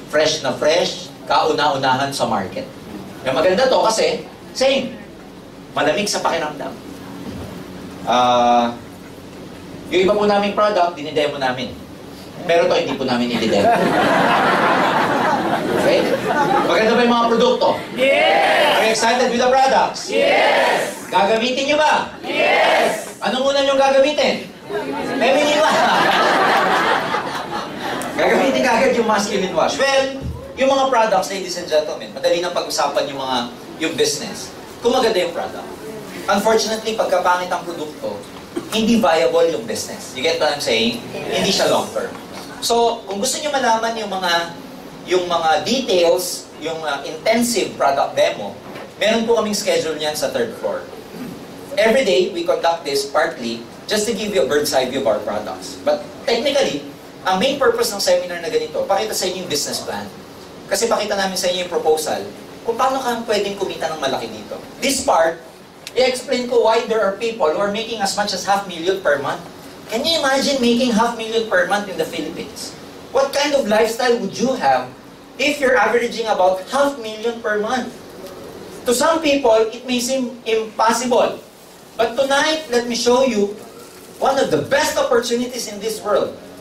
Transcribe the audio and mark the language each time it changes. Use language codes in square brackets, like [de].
[tl] Fresh na fresh, kauna-unahan sa market. Yung maganda to kasi, same, malamig sa pakiramdam. Yung iba po naming product, dinidemo namin. Pero ito, hindi po namin i-demo. Okay? Maganda ba yung mga produkto? [en] Yes! Are you excited with the products? Yes! [tl] Gagamitin nyo ba? [en] Yes! [tl] Anong una nyo gagamitin? Feminine ba? Gagamitin kagad yung masculine wash. Well, yung mga products, [en] ladies and gentlemen, [tl] madali nang pag-usapan yung business. Kung maganda yung product. Unfortunately, pagkapangit ang produkto, hindi viable yung business. [en] You get what I'm saying? [tl] Hindi siya long term. So, kung gusto nyo malaman yung mga details, yung intensive product demo, meron po kaming schedule niyan sa 3rd floor. [en] Every day, we conduct this partly just to give you a bird's eye view of our products. [tl] But technically, ang main purpose ng seminar na ganito, pakita sa inyo yung business plan. Kasi pakita namin sa inyo yung proposal kung paano ka pwedeng kumita ng malaki dito. [en] This part, [tl] i-explain ko [en] why there are people who are making as much as $500,000 per month. Can you imagine making $500,000 per month in the Philippines? What kind of lifestyle would you have if you're averaging about $500,000 per month? To some people, it may seem impossible. But tonight, let me show you one of the best opportunities in this world.